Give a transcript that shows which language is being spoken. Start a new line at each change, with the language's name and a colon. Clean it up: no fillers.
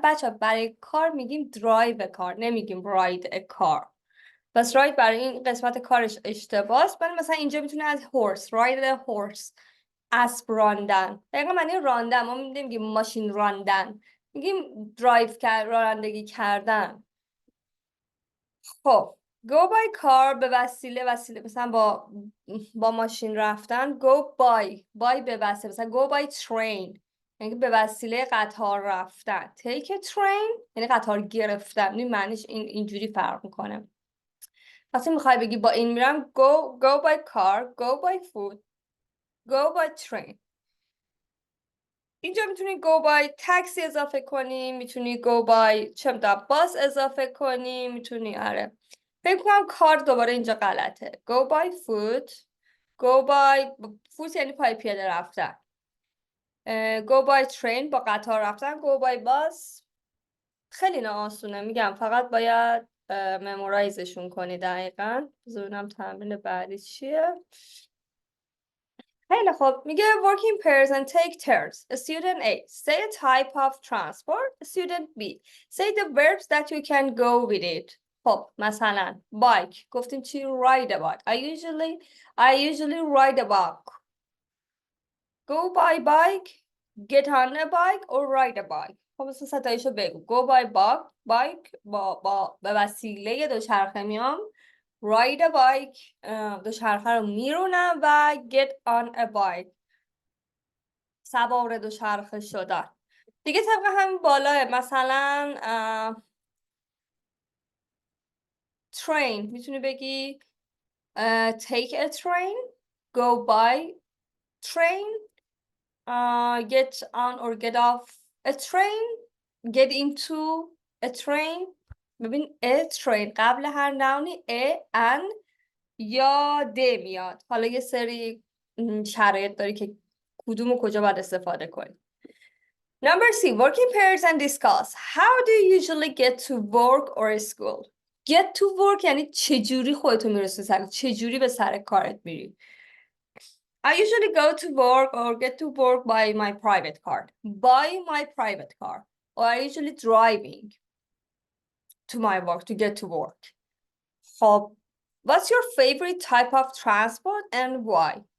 Persian: بچه برای کار میگیم
English: drive a car،
Persian: نمیگیم
English: ride a car.
Persian: پس ride برای این قسمت کارش اشتباهه. ولی مثلا اینجا میتونه از horse.
English: Ride a horse.
Persian: اسب راندن. دقیقا معنی راندن. ما نمیگیم ماشین راندن، میگیم درایو رانندگی کردن. خب
English: go by car
Persian: به وسیله مثلا با ماشین رفتن. go by به وسیله، مثلا
English: go by train
Persian: یعنی به وسیله قطار رفتن.
English: take a train
Persian: یعنی قطار گرفتن. این معنیش اینجوری فرق میکنه. وقتی میخوای بگی با این میرم
English: go by car, go by foot, go by train.
Persian: اینجا میتونی
English: go by taxi
Persian: اضافه کنی، میتونی go by چه میدونم باس اضافه کنی، میتونی آره. فکر کنم کار دوباره اینجا غلطه.
English: go by foot. go by foot
Persian: یعنی پای پیاده رفتن.
English: go by train
Persian: با قطار رفتن.
English: go by bus
Persian: خیلی آسونه میگم، فقط باید ممورایزشون کنی دقیقاً. بذارم تمرین بعدی چیه. خیلی خب میگه
English: work in pairs and take turns. Student A, say a type of transport. Student B, say the verbs that you can go with it.
Persian: خب مثلا
English: bike
Persian: گفتیم چی؟
English: ride a bike. I usually ride a bike. Go by bike, get on a bike or ride a bike.
Persian: خب مثلا ستایشو بگو.
English: go by bike
Persian: با به وسیله دوچرخه میام.
English: ride a bike
Persian: دوچرخه رو میرونم و
English: get on a bike
Persian: سوار دوچرخه شدن. دیگه طبق همین بالاه مثلا
English: train
Persian: میتونی بگی
English: take a train, go by train, get on or get off a train, get into a train.
Persian: ببین
English: a train
Persian: قبل هر ناونی a an یا د میاد. حالا یه سری شرایط داری که کدوم و کجا باید استفاده کنی.
English: Number C, work in pairs and discuss. How do you usually get to work or school? Get to work
Persian: یعنی چجوری خودتو میرسی سر، چجوری به سر کارت میری.
English: I usually go to work or get to work by my private car. By my private car. Or I usually driving to my work to get to work.
Persian: خب
English: what's your favorite type of transport and why?